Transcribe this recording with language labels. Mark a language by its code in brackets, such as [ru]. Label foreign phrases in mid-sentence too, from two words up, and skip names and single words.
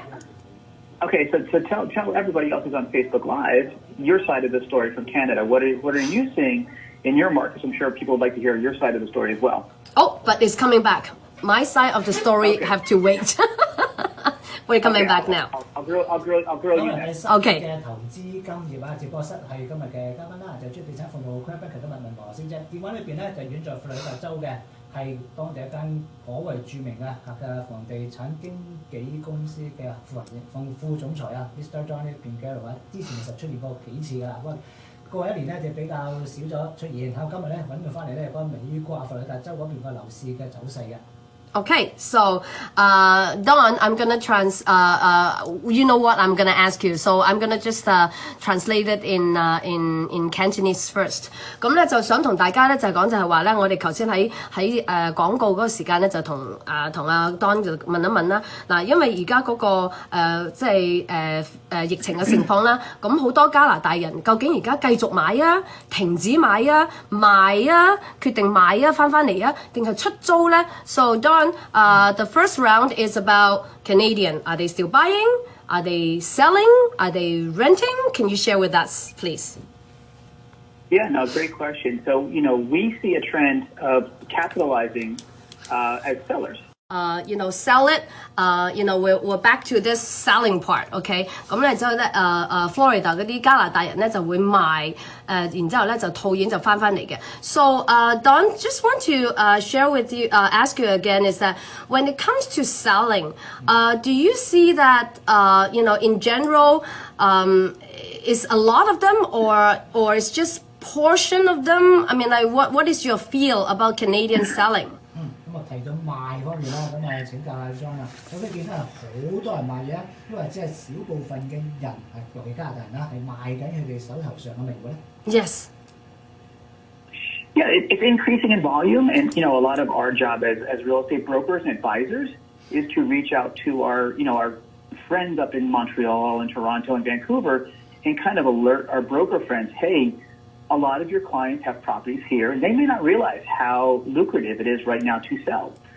[en] Okay, so tell everybody else who's on Facebook Live your side of the story from Canada. What are you seeing in your markets? I'm sure people would like to hear your side of the story as well. Oh, but it's coming back. My side of the story have to wait. We're coming back now. I'll grill you next. Okay. [yue] 嘅投資金業直播室係今日嘅嘉賓啦，就專地產服務 Craig Becker 今日問何小姐，電話裏邊咧就遠在佛羅里達州嘅，係當地一間頗為著名嘅房地產經紀公司嘅副總裁啊 ，Mr. Donnie Pingaro 啊，之前其實出現過幾次㗎啦，不過過一年咧就比較少咗出現，然後今日咧揾佢翻嚟咧講美國佛羅里達州嗰邊個樓市嘅走勢嘅。 [en] Okay, so Don, I'm gonna you know what I'm gonna ask you, so I'm gonna just translate it in Cantonese first. [yue] 咁咧就想同大家咧就講就係話咧，我哋頭先喺廣告嗰個時間咧就同阿 Don 就問一問啦。嗱，因為而家嗰個即係疫情嘅情況啦，咁好多加拿大人究竟而家繼續買啊、停止買啊、賣啊、決定買啊、翻嚟啊，定係出租咧 ？ [en] So Don, the first round is about Canadian. Are they still buying? Are they selling? Are they renting? Can you share with us, please? Yeah, no, great question. So, you know, we see a trend of capitalizing as sellers. You know, sell it. You know, we're back to this selling part. [yue] OK， 咁咧之後咧Florida 嗰啲加拿大人咧就會賣然之後咧就套現就翻嚟嘅。 [en] So Don, just want to share with you, ask you again is that when it comes to selling, do you see that you know in general is a lot of them or it's just portion of them? I mean, like what is your feel about Canadian selling? [yue] 咁啊提到賣方面啦，咁啊請教下莊啦。咁你見到好多人賣嘢，因為只係少部分嘅人尤其加拿大人啦，係賣緊佢哋手頭上嘅名戶咧。 [en] Yes. Yeah, it's increasing in volume, and you know, a lot of our job as real estate brokers and advisors is to reach out to our friends up in Montreal and Toronto and Vancouver and kind of alert our broker friends, hey, a lot of your clients have properties here, and they may not realize how lucrative it is right now to sell.